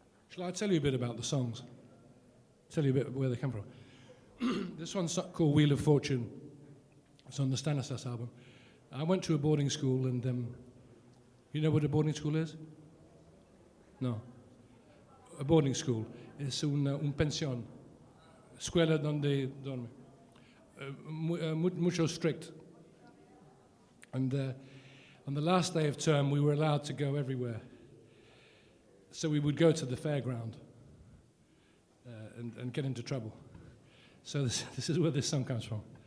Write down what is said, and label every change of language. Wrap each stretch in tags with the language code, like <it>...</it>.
<en>Shall I tell you a bit about the songs? Tell you a bit where they come from. This one's called Wheel of Fortune. It's on the Stanislas album. I went to a boarding school, and you know what a boarding school is? No. A boarding school</en> <es>es un pensión, escuela donde dorme. Mucho strict.</es> <en>And on the last day of term, we were allowed to go everywhere. So we would go to the fairground and get into trouble. So this is where this song comes from.</en>